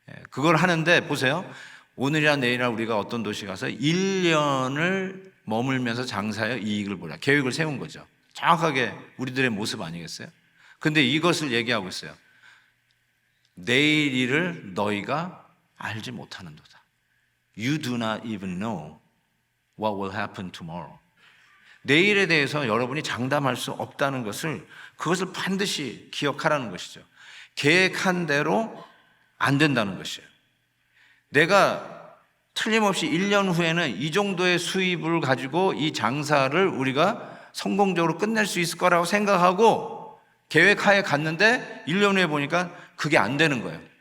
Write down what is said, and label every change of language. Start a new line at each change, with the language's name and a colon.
Korean: 그걸 하는데 보세요. 오늘이나 내일이나 우리가 어떤 도시 가서 1년을 머물면서 장사하여 이익을 보라, 계획을 세운 거죠. 정확하게 우리들의 모습 아니겠어요? 근데 이것을 얘기하고 있어요. 내일 일을 너희가 알지 못하는도다.
English: You do not even know what will happen tomorrow.
Korean: 내일에 대해서 여러분이 장담할 수 없다는 것을, 그것을 반드시 기억하라는 것이죠. 계획한 대로 안 된다는 것이에요. 내가 틀림없이 1년 후에는 이 정도의 수입을 가지고 이 장사를 우리가 성공적으로 끝낼 수 있을 거라고 생각하고 계획하에 갔는데 1년 후에 보니까 그게 안 되는 거예요.